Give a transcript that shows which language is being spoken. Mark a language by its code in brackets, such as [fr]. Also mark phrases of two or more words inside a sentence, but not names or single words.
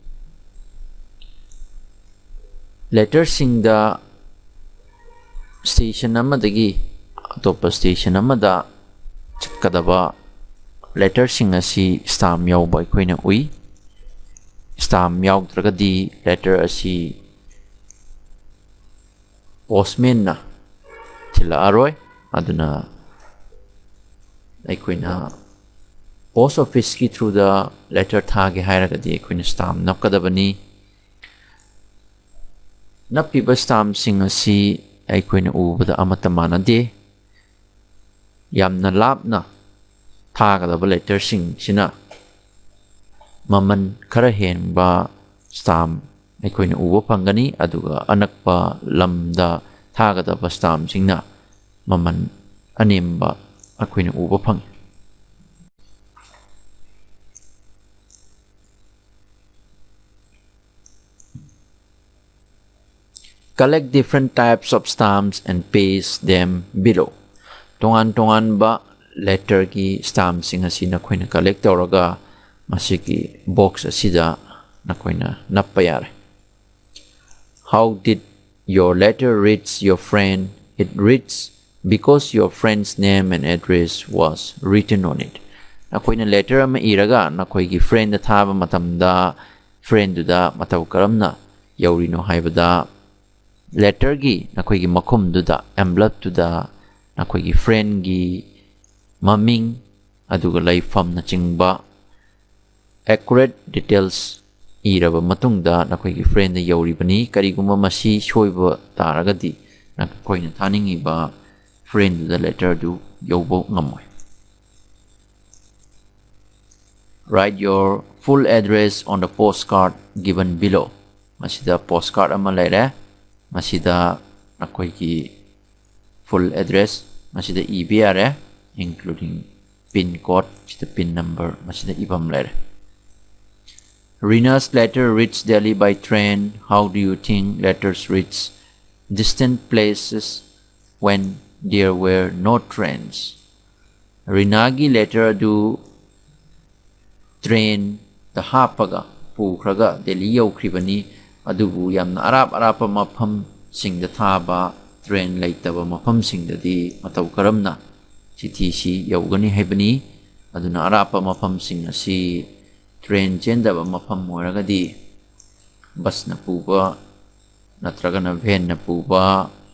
[mni] Letters sing da station amadagi atopa station amada chatkadaba letter sing asi stamp yauba aikoina ui. Stamp yaugdragadi letter asi postman na tila aroy aduna aikoina [en] post office [mni] ki [en] through the letter [mni] thage hairagadi aikoina stamp napkadabani. Napiba stamp sing asi aikoina ubada amata manade yamna lapna thagadaba letter sing sina maman khara henba stamp aikoina uba phangani aduga anakpa lamda thagadaba stamp singna maman anemba aikoina uba phangi. [en] Collect different types of stamps and paste them below. [mni] Tongan ba letter ki stamp sing asi nakoina collect tawraga masiki box asida nakoina nappayare. [en] How did your letter reach your friend? It reads because your friend's name and address was written on it. [mni] Nakoina letter ama iraga nakoigi friend da thaba matamda friend da mataw karamna yaurino haibada letter gi nakoigi makum duda envelope duda nakoigi friend gi maming aduga laifam na chingba [en] accurate details [mni] iraba matungda nakoigi friend da yauribani kariguma masi shoiba taragadi nakoina thaningi ba friend da letter du yaubo ngamoy. [en] Write your full address on the postcard given below. [mni] Masida postcard ama laire masida nakoigi [en] full address [mni] masida EVS [en] including pin code [mni] the [en] pin number [mni] masida ibam laire. [en] Rina's letter reached Delhi by train. How do you think letters reach distant places when there were no trains? [mni] Rinagi letter do train the hapaga pukraga Delhi yaukribani adubu yamna arapa mafam sing the thaba train laitaba mafam sing the di mataw karamna si yaugani haibani aduna arapa mafam sing asi train chendaba mafam moiragadi bus na puba natragana van na puba